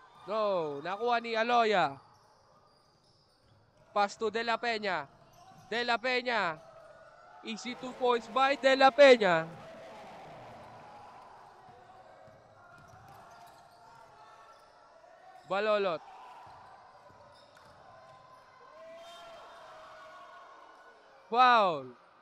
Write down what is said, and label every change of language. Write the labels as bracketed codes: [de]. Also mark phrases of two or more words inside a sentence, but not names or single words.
[tl] No, nakuha ni Aloya. [en] Pass to De La Peña. De La Peña. Easy 2 points by De La Peña. Balolot. Foul.